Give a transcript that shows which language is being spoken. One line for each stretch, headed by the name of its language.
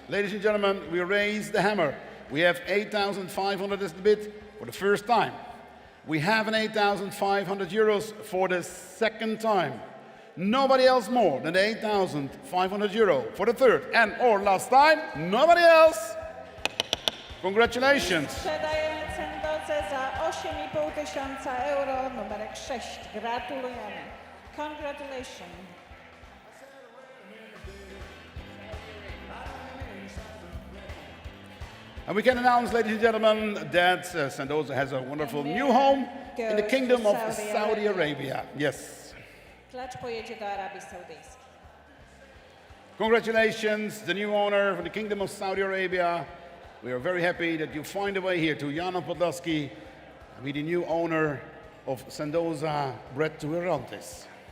English: Ladies and gentlemen, we raise the hammer. We have 8,500 as the bid for the first time. We have an 8,500 euros for the second time. Nobody else more than 8,500 euro for the third and or last time. Nobody else. Congratulations.
Polish: Sprzedajemy Cendozę za 8,5 tysiąca euro, numerek 6. Gratulujemy.
English: Congratulations. And we can announce, ladies and gentlemen, that Cendoza has a wonderful new home in the Kingdom of Saudi Arabia. Yes.
Polish: Klacz pojedzie do Arabii Saudyjskiej.
English: Congratulations, the new owner for the Kingdom of Saudi Arabia. We are very happy that you find a way here to Jana Podlaski, and be the new owner of Cendoza Bread to Irantes.